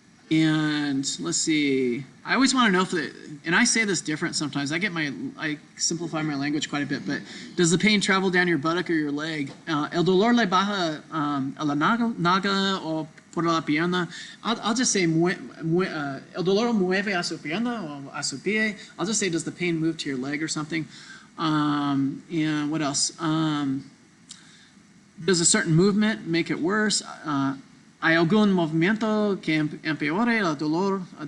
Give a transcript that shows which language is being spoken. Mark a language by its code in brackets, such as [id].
[en] And let's see, I always want to know and I say this different sometimes. I simplify my language quite a bit, but does the pain travel down your buttock or your leg? [es] El dolor le baja a la naga o por la pierna. [en] I'll just say, [es] el dolor mueve a su pierna o a su pie. [en] I'll just say, does the pain move to your leg or something? And what else? Does a certain movement make it worse? [es] ¿Hay algún movimiento que empeore el dolor?